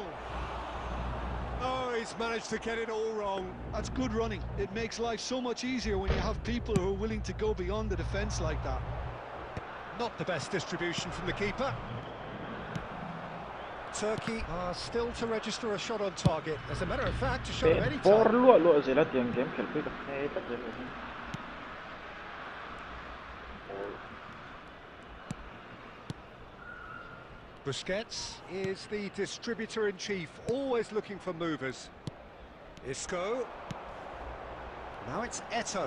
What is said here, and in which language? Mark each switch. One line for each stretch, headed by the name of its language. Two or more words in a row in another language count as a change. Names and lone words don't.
English: Oh, he's managed to get it all wrong. That's good running. It makes life so much easier when you have people who are willing to go beyond the defence like that. Not the best distribution from the keeper. Turkey are still to register a shot on target. As a matter of fact, a shot of any For type. luak-luak sila tiang game kelpi dah. Tak je. Busquets is the distributor-in-chief, always looking for movers. Isco. Now it's Eto'o.